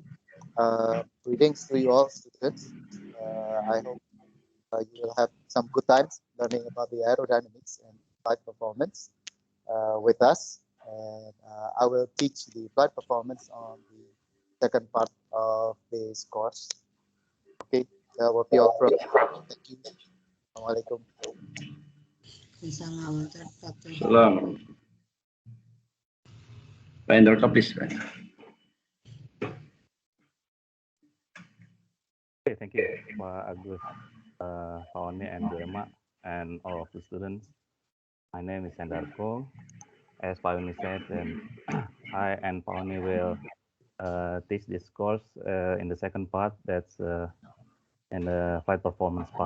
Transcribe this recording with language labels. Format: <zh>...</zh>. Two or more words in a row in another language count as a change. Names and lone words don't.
<en>Greetings to you all students. I hope you will have some good times learning about the aerodynamics and flight performance with us. And I will teach the flight performance on the second part of this course. Okay, that will be all from me. Thank you. Assalamualaikum. Salam. Pak Endarko, please. Okay, thank you, Pak Agus, Pak Oni, and Bu Emma, and all of the students. My name is Endarko. As Pak Oni said, and I and Pak Oni will teach this course in the second part, that's in the flight performance part.</en>